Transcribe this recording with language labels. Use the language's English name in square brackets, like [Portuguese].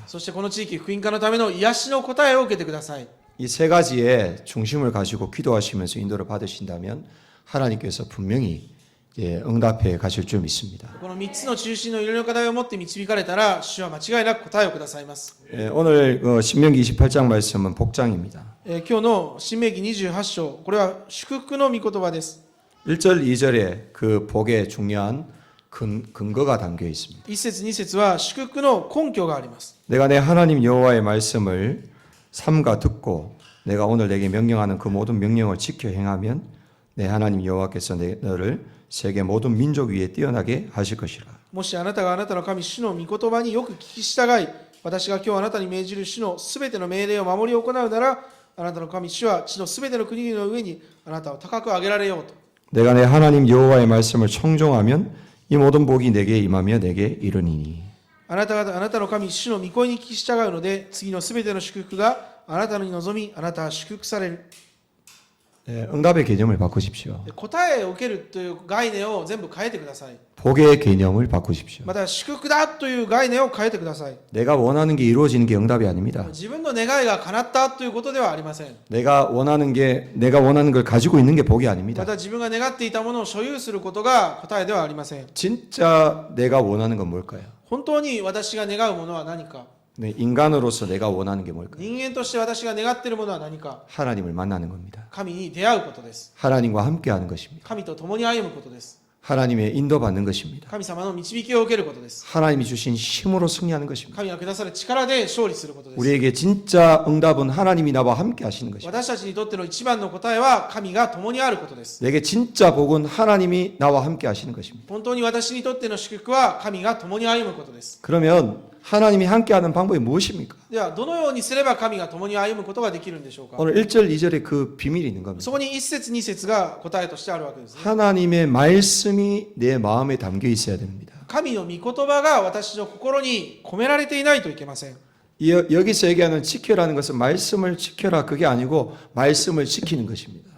[Japanese] そしてこの地域福音化のための癒しの答えを受けてください。 [Korean] 이 세 가지의 중심을 가지고 기도하시면서 인도를 받으신다면 하나님께서 분명히 응답해 가실 줄 믿습니다. [Japanese] この3つの中心のいろいろな課題を持って導かれたら主は間違いなく答えをくださいます。 [Korean] 오늘 신명기 28장 말씀은 복장입니다. [Japanese] 今日の新明記28章、これは祝福の御言葉です。 [Korean] 1절, 2절에 그 복의 중요한 근거가 담겨 있습니다. [Japanese] 1節2節は祝福の根拠があります。 [Korean] 내가 내 하나님 여호와의 말씀을 삼가 듣고 내가 오늘 내게 명령하는 그 모든 명령을 지켜 행하면 내 하나님 여호와께서 너를 세계 모든 민족 위에 뛰어나게 하실 것이라. [Japanese] もしあなたがあなたの神主の御言葉によく聞き従い、私が今日あなたに命じる主のすべての命令を守り行うなら、あなたの神主は地のすべての国々の上にあなたを高く上げられようと。 [Korean] 내가 내 하나님 여호와의 말씀을 청종하면 이 모든 복이 내게 임하며 내게 이르니니. [Japanese] あなた方あなたの神主の御声に聞き従うので、次のすべての祝福があなたに望み、あなたは祝福される。 [Korean] 응답의 개념을 바꾸십시오. [Japanese] 答えを受けるという概念を全部変えてください。 [Korean] 복의 개념을 바꾸십시오. [Japanese] また祝福だという概念を変えてください。 [Korean] 내가 원하는 게 이루어지는 게 응답이 아닙니다. [Japanese] 自分の願いが叶ったということではありません。 [Korean] 내가 원하는 걸 가지고 있는 게 복이 아닙니다. [Japanese] また自分が願っていたものを所有することが答えではありません。 [Korean] 진짜 내가 원하는 건 뭘까요? [Japanese] 本当に私が願うものは何か。 [Korean] 네, 인간으로서 내가 원하는 게 뭘까요? [Japanese] 人間として私が願っているものは何か。 [Korean] 하나님을 만나는 겁니다. [Japanese] 神に出会うことです。 [Korean] 하나님과 함께하는 것입니다. [Japanese] 神と共に歩むことです。 [Korean] 하나님의 인도받는 것입니다. [Japanese] 神様の導きを受けることです。 [Korean] 하나님이 주신 힘으로 승리하는 것입니다. [Japanese] 神がくださる力で勝利することです。 [Korean] 우리에게 진짜 응답은 하나님이 나와 함께 하시는 것입니다. [Japanese] 私たちにとっての一番の答えは神が共にあることです。 [Korean] 내게 진짜 복은 하나님이 나와 함께 하시는 것입니다. [Japanese] 本当に私にとっての祝福は神が共に歩むことです。 [Korean] 그러면 하나님이 함께하는 방법이 무엇입니까? [Japanese] ではどのようにすれば神が共に歩むことができるんでしょうか。 [Korean] 오늘 1절, 2절에 그 비밀이 있는 겁니다. [Japanese] そこに1節2節が答えとしてあるわけですね。 [Korean] 하나님의 말씀이 내 마음에 담겨 있어야 됩니다. [Japanese] 神の御言葉が私の心に込められていないといけません。 [Korean] 여기서 얘기하는 지켜라는 것은 말씀을 지켜라 그게 아니고 말씀을 지키는 것입니다.